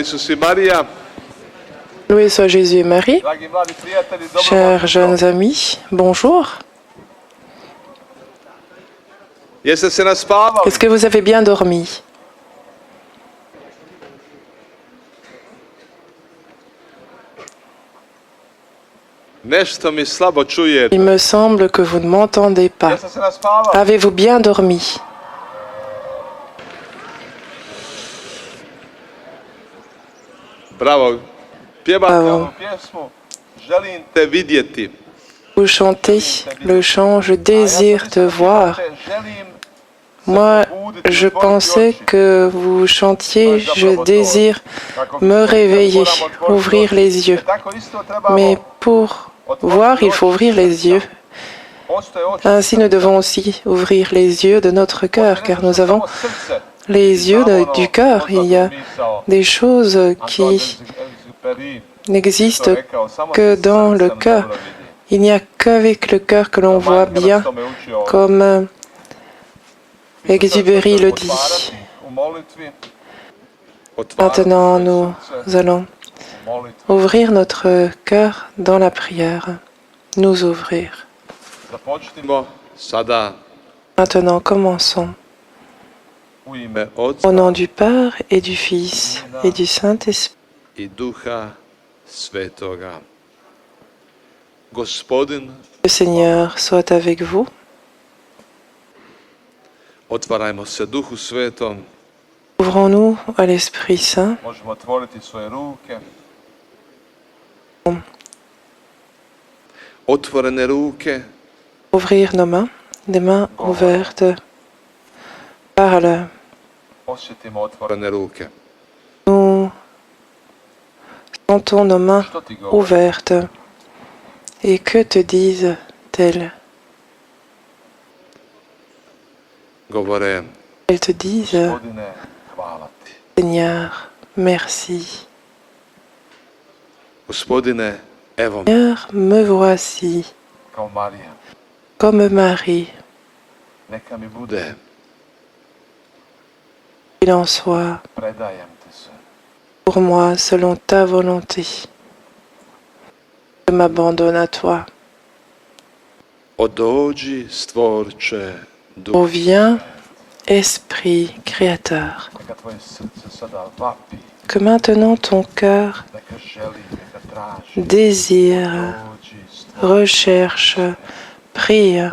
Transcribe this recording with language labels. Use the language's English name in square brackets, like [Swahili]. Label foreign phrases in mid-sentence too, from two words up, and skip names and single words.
[Croatian] Isus i Marija. [French] Loué soit Jésus et Marie. [Croatian] Dragi mladi prijatelji, dobro [French] Chers [Croatian] vam [French] jeunes amis, bonjour. [Croatian] Jeste se naspavali? [French] Est-ce que vous avez bien dormi? [Croatian] Nešto mi slabo čuje. [French] Il me semble que vous ne m'entendez pas. [Croatian] Jeste se naspavali? [French] Avez-vous bien dormi? [Croatian] Bravo. Pjevate Bravo. ovu pjesmu. Želim te vidjeti. [French] Vous chantez le chant Je désire te voir. [Croatian] Želim [French] Moi, je pensais que vous chantiez Je désire me réveiller, ouvrir les yeux. [Croatian] Tako isto trebamo [French] Mais pour voir, il faut ouvrir les yeux. [Croatian] postoje oči [French] Ainsi, nous devons aussi ouvrir les yeux de notre cœur, car nous avons [Croatian] samo srce. [French] les yeux du cœur. Il y a des choses qui n'existent que dans le cœur. Il n'y a qu'avec le cœur que l'on voit bien, comme Exupéry le dit. Maintenant, nous allons ouvrir notre cœur dans la prière. Nous ouvrir. [Croatian] Započnimo sada [French] Maintenant, commençons. [Croatian] u ime Otca [French] Au nom du Père et du Fils et du Saint-Esprit. [Croatian] i Duha Svetoga. Gospodin, [French] Le Seigneur soit avec vous. [Croatian] otvarajmo se Duhu Svetom. [French] Ouvrons-nous à l'Esprit Saint. [Croatian] Možemo otvoriti svoje ruke. Otvorene ruke [French] Ouvrir nos mains, des mains ouvertes. Parle. [Croatian] osjetimo otvorene ruke. [French] Nous sentons nos mains [Croatian] Što ti govori? [French] ouvertes. Et que te disent-elles? [Croatian] Govore, [French] Elles te disent, [Croatian] Gospodine, hvala ti. [French] Seigneur, merci. [Croatian] Gospodine, evo me [French] Seigneur, me voici, [Croatian] kao Marija. [French] comme Marie. [Croatian] Neka mi bude, [French] Qu'il en soit [Croatian] predajem te se. [French] pour moi selon ta volonté. Je m'abandonne à toi. [Croatian] Odođi, stvorče, Oh, duh. [French] viens, Esprit Créateur, [Croatian] Neka tvoje srce sada vapi, [French] que maintenant ton cœur [Croatian] neka želi, neka traži. [French] désire, [Croatian] Dođi, stvorče. [French] recherche, prie.